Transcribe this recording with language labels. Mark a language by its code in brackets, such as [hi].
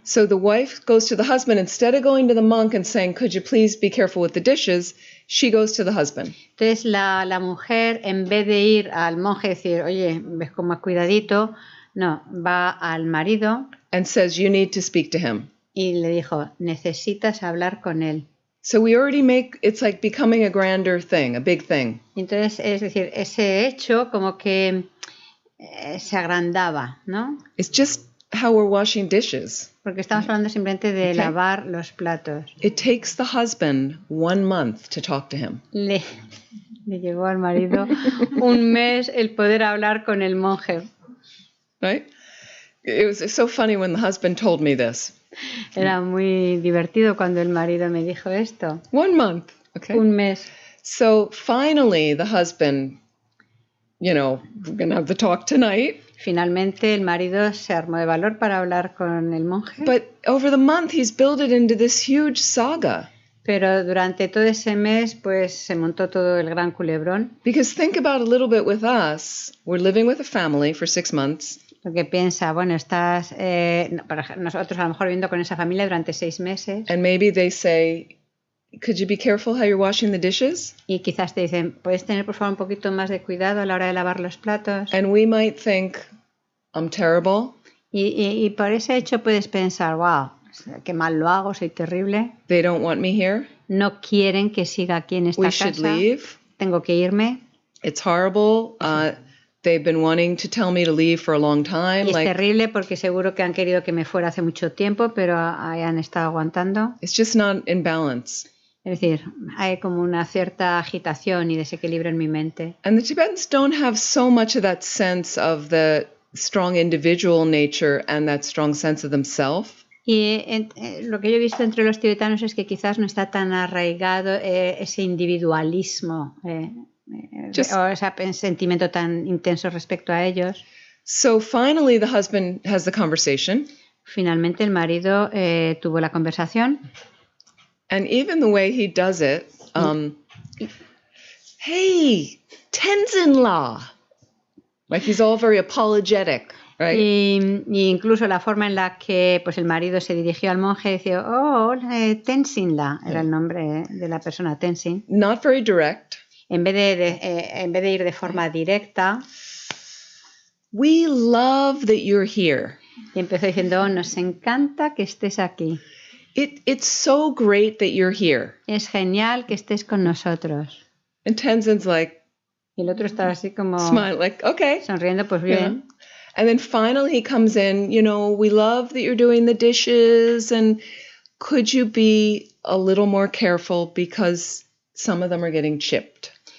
[en] So the wife goes to the husband. Instead of going to the monk and saying, could you please be careful with the dishes, she goes to the husband. [es] Entonces la mujer, en vez de ir al monje y decir, oye, ves con más cuidadito, no, va al marido. [en] And says, you need to speak to him. [es] Y le dijo, necesitas hablar con él. [en] So we already it's like becoming a grander thing, a big thing. [es] Entonces, es decir, ese hecho como que se agrandaba, ¿no? [en] It's just how we're washing dishes. [es] Porque estamos hablando simplemente de lavar los platos. [en] It takes the husband 1 month to talk to him. [es] Le llegó al marido un mes el poder hablar con el monje. [en] Right? It was so funny when the husband told me this. [es] Era muy divertido cuando el marido me dijo esto. [en] 1 month. Okay. [es] Un mes. [en] So finally the husband, we're going to have the talk tonight. [es] Finalmente el marido se armó de valor para hablar con el monje. [en] But over the month he's built it into this huge saga. [es] Pero durante todo ese mes pues se montó todo el gran culebrón. [en] Because think about a little bit with us. We're living with a family for 6 months. [es] Porque piensa, bueno, estás para nosotros a lo mejor viviendo con esa familia durante 6 meses. [en] And maybe they say, could you be careful how you're washing the dishes? [es] Y quizás te dicen, ¿puedes tener por favor un poquito más de cuidado a la hora de lavar los platos? [en] And we might think, I'm terrible. [es] Y por ese hecho puedes pensar, wow, qué mal lo hago, soy terrible. [en] They don't want me here. [es] No quieren que siga aquí en esta [en] We [es] casa. [en] should leave. [es] Tengo que irme. [en] It's horrible. They've been wanting to tell me to leave for a long time. [es] Y es terrible porque seguro que han querido que me fuera hace mucho tiempo, pero ahí han estado aguantando. [en] It's just not in balance. [es] Es decir, hay como una cierta agitación y desequilibrio en mi mente. [en] And the Tibetans don't have so much of that sense of the strong individual nature and that strong sense of themselves. [es] Y lo que yo he visto entre los tibetanos es que quizás no está tan arraigado ese individualismo o ese sentimiento tan intenso respecto a ellos. [en] So finally the husband has the conversation. [es] Finalmente el marido tuvo la conversación. [en] And even the way he does it, hey, Tenzin-la. Like he's all very apologetic, right? [es] Y incluso la forma en la que pues el marido se dirigió al monje decía, oh, hola, Tenzin-la, era el nombre de la persona, Tenzin. [en] Not very direct. [es] En vez de ir de forma directa, [en] we love that you're here. [es] Y empezó diciendo, oh, nos encanta que estés aquí. [en] It's so great that you're here. [es] Es genial que estés con nosotros. [en] And Tenzin's like, [es] y el otro estaba así como [en] smile, like, okay. [es] Sonriendo, pues bien. [en] And then finally he comes in, we love that you're doing the dishes, and could you be a little more careful because some of them are getting chipped.